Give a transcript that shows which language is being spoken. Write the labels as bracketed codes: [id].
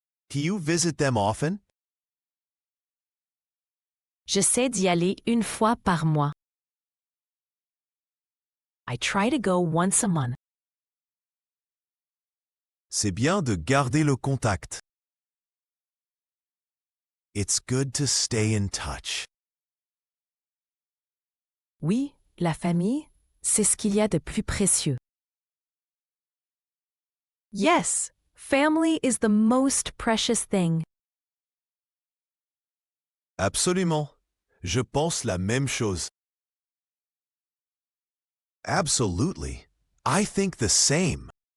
[en] Do you visit them often? [fr] J'essaie d'y aller une fois par mois. [en] I try to go once a month. [fr] C'est bien de garder le contact. [en] It's good to stay in touch. [fr] Oui, la famille, c'est ce qu'il y a de plus précieux. [en] Yes, family is the most precious thing. [fr] Absolument. Je pense la même chose. [en] Absolutely. I think the same.